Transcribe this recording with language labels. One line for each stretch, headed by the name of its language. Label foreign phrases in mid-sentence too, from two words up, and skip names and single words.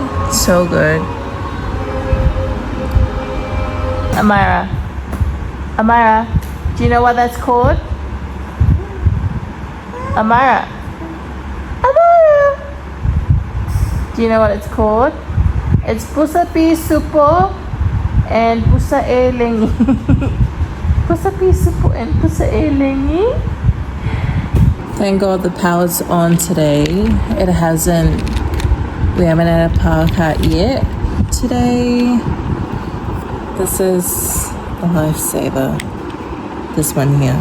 English: So good. Amira, do you know what that's called? Amira, Do you know what it's called? It's pusapi supo and pusa elengi. Pusapi supo and pusa elengi. Thank God the power's on today. It hasn't, we haven't had a power cut yet today. This is a lifesaver, this one here.